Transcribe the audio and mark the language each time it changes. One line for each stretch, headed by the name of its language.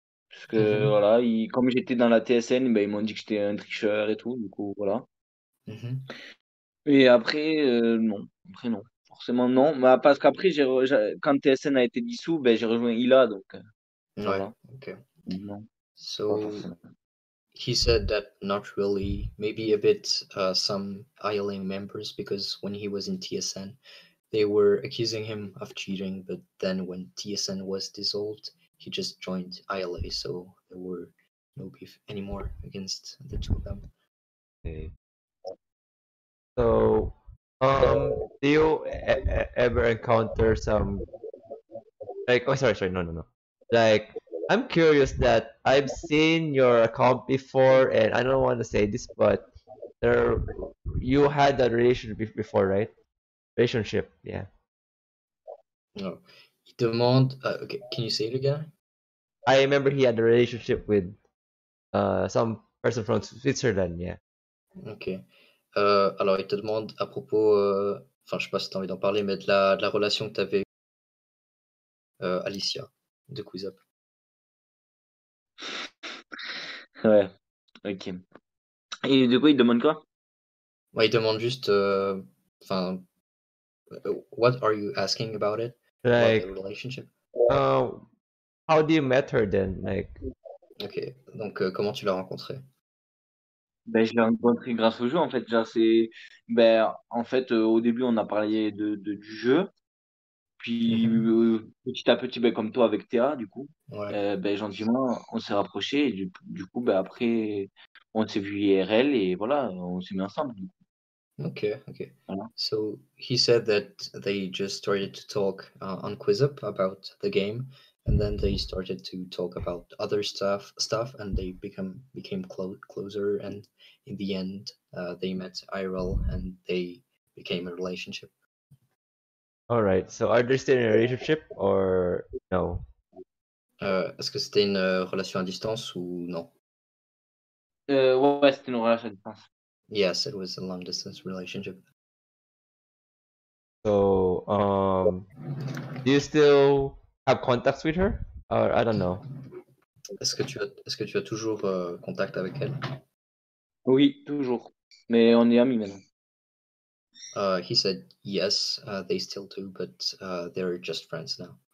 French: Parce que, Mhm. voilà, comme j'étais dans la TSN, ben, ils m'ont dit que j'étais un tricheur et tout. Du coup, voilà. Mhm. Et après, non. Après, non. Forcément, non. Mais parce qu'après, quand TSN a été dissous, ben, j'ai rejoint Ila. Donc, Ouais, voilà. ok. Non, pas
English: So
French: forcément.
English: he said that not really, maybe a bit some ILA members because when he was in TSN, they were accusing him of cheating, but then when TSN was dissolved, he just joined ILA, so there were no beef anymore against the two of them. Okay. So, do you ever encounter some like? Oh, sorry, no. Like, I'm curious that I've seen your account before, and I don't want to say this, but there you had a relationship before, right? Relationship, yeah. No.
French: Il demande,
English: okay, can you say it again? I remember he had a relationship with some person from Switzerland, yeah.
French: Ok. Alors, il te demande à propos, enfin, je sais pas si tu as envie d'en parler, mais de la relation que tu avais Alicia, de Quiz Up. Ouais, ok. Et du coup, il demande quoi? Ouais, il demande juste, enfin,
English: what are you asking about it? About the relationship? how do you met her then? Like,
French: Ok. Donc, comment tu l'as rencontrée? Ben, je l'ai rencontré grâce au jeu, en fait. Ben, en fait, au début, on a parlé du jeu. Puis, Mhm. petit à petit, ben, comme toi avec Théa, du coup, Ouais. ben, gentiment, on s'est rapprochés. Et du coup, ben, après, on s'est vu IRL et voilà, on s'est mis ensemble. Du coup,
English: Okay.
French: voilà.
English: So he said that they just started to talk on QuizUp about the game, and then they started to talk about other stuff, and they became closer, and in the end, they met IRL, and they became a relationship. all right. So, are they still in a relationship or no?
French: Est-ce que c'était une relation à distance ou non? Ouais, c'était une relation à distance.
English: Yes, it was a long distance relationship. So, do you still have contacts with her? Or I don't know.
French: Est-ce que tu as toujours contact avec elle? Oui, toujours. Mais on est amis maintenant.
English: He said yes, they still do, but they're just friends now.